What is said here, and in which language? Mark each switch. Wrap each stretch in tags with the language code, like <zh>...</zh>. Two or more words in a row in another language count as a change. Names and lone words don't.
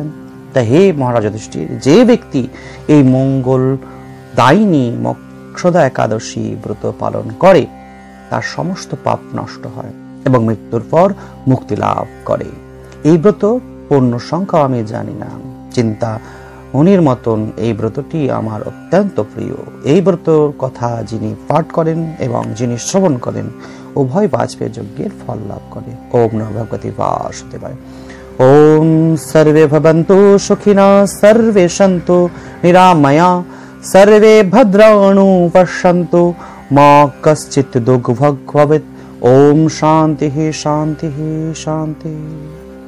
<bn>তা হে মহারাজ যুধিষ্ঠির, যে ব্যক্তি এই মঙ্গল দায়িনী মোক্ষদা একাদশী ব্রত পালন করে তার সমস্ত পাপ নষ্ট হয় এবং মৃত্যুর পর মুক্তি লাভ করে। এই ব্রত পূর্ণ সংখ্যা আমি জানি না। চিন্তা মুনির মতন এই ব্রতটি আমার অত্যন্ত প্রিয়। এই ব্রতর কথা যিনি পাঠ করেন এবং যিনি শ্রবণ করেন উভয় বাজপেয়ী যজ্ঞের ফল লাভ করে।</bn> <sa>ওম নমঃ ভগবতে বাসুদেবায়। ওম সর্বে ভবন্তু সুখিনঃ, সর্বে সন্তু নিরাময়া, সর্বে ভদ্রাণু পশ্যন্তু, মা কশ্চিৎ দুঃখভাগ্ ভবেৎ। ওম শান্তিঃ শান্তিঃ শান্তিঃ।</sa>